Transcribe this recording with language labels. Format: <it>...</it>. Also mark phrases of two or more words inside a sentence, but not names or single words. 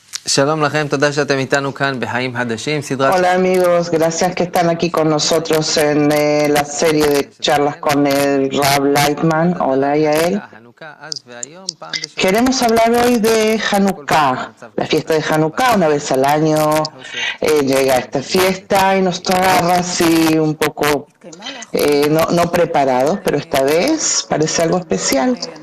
<he>שלום לכם, תודה שאתם איתנו כאן בחיים חדשים, סדרת...</he> <es>Hola amigos, gracias que están aquí con nosotros en la serie de charlas con el Rav Lightman. Hola Yael. Queremos hablar hoy de Hanukkah, la fiesta de Hanukkah. Una vez al año llega esta fiesta y nos agarra así un poco no preparados, pero esta vez parece algo especial.</es>